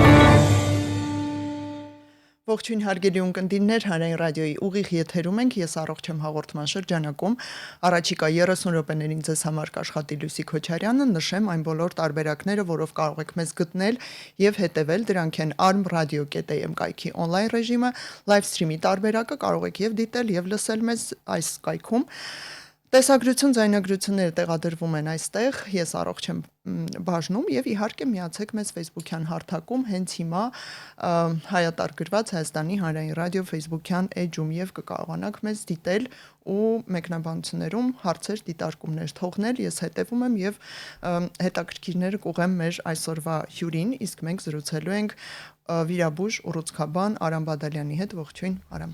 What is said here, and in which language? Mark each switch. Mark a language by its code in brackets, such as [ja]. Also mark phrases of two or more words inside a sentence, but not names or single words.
[hy] Ողջույն հարգելի ունկնդիրներ, Հանրային ռադիոյի ուղիղ եթերում ենք, ես առողջ եմ հաղորդման շրջանակում, առաջիկա 30 րոպեներին ձեզ համար կաշխատի Լուսիկ Քոչարյանը, նշեմ այն բոլոր տարբերակները, որով կարող եք մեզ գտնել եւ հետեւել, դրանք են armradio.am կայքի on-line ռեժիմը, [en] live stream- [hy] ի տարբերակը, կարող եք եւ դիտել եւ լսել մեզ այս կայքում։ Տեսագրություն, ձայնագրությունները տեղադրվում են այստեղ, ես առողջ եմ բաժնում եւ իհարկե միացեք մեզ Facebook-յան հարթակում, հենց հիմա հայտարարված Հայաստանի Հանրային ռադիո Facebook-յան էջում եւ կկարողանաք մեզ դիտել ու մեկնաբանություններում հարցեր, դիտարկումներ թողնել, ես հետևում եմ եւ հետաքրքիրները կուղեմ մեր այսօրվա հյուրին, իսկ մենք զրուցելու ենք վիրաբույժ ուռուցքաբան Արամ Բադալյանի հետ, ողջույն Արամ։